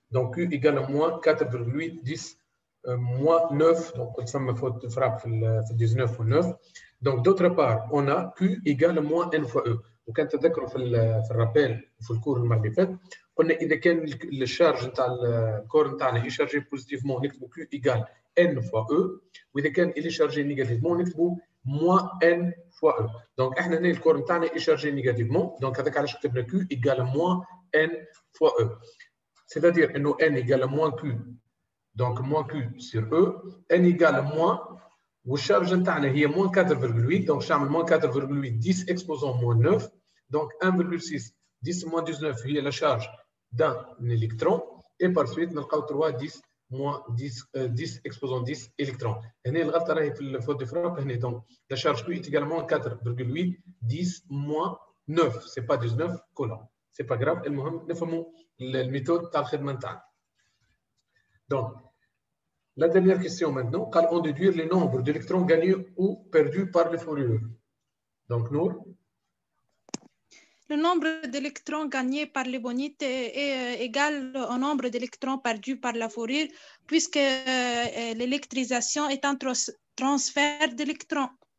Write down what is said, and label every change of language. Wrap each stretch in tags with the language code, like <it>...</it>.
<fr>Donc, Q égale à moins 4,8, 10, moins 9, donc, ça me faut frappe 19 ou 9. Donc, d'autre part, on a Q égale à moins N fois E.</fr> <ar>وكان تذكروا في الرابيل وفي الكور المره اللي فاتت قلنا اذا كان الشارج نتاع الكور نتاعنا يشارجي بوزيتيفمون نكتبوا</ar> <fr>Q égale N fois E</fr> <ar>واذا كان اللي شارجي نيجاتيفمون نكتبوا</ar> <fr>moins N fois E.</fr> <ar>دونك احنا هنا الكور نتاعنا يشارجي نيجاتيفمون دونك هذاك علاش كتبنا</ar> <fr>Q égale moins N fois E. C'est-à-dire انه N égale moins Q. Donc moins Q sur E, N égale moins</fr> <ar>والشارج نتاعنا هي</ar> <fr>moins 4,8 donc je moins 4,8 10 exposant moins 9 donc 1,6 10 moins 19 هي la charge d'un électron et par suite</fr> <ar>نلقاو</ar> <fr>3 10 moins 10 exposant 10 électrons.</fr> <ar>هنا الغلطه راهي في الفوت دي فراك هنا</ar> <fr>donc la charge Q est également 4,8 10 moins 9 c'est pas 19 coulomb c'est pas grave</fr> <ar>المهم نفهموا الميثود تاع الخدمه نتاعنا.</ar> <fr>Donc la dernière question maintenant, quand on déduire le nombre d'électrons gagnés ou perdus par les fourrures. Donc, Nour. Le nombre d'électrons gagnés par les bonites est égal au nombre d'électrons perdus par la fourrure, puisque l'électrisation est un transfert d'électrons.</fr>